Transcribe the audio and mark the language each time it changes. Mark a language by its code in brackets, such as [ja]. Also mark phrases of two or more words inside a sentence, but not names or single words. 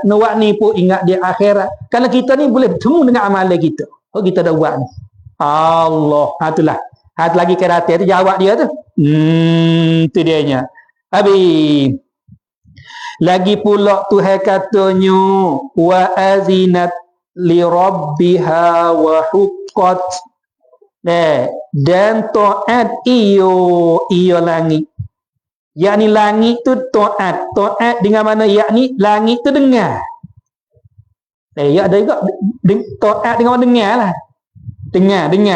[ms] Nak buat ni pun ingat di akhirat. Kalau kita ni boleh bertemu dengan amalan kita. Oh, kita dah buat ni. Allah. Itulah. Lagi kerata tu jawab dia tu. Tu dianya. Habis. Lagi pula Tuhan katanya, [ar] وأذنت لربها وحقت. [ms] Dan taat iyo langit. Yakni langit tu taat. Taat dengan mana? Yakni langit tu dengar. Ya ada juga taat dengan mana? Dengar lah. Dengar.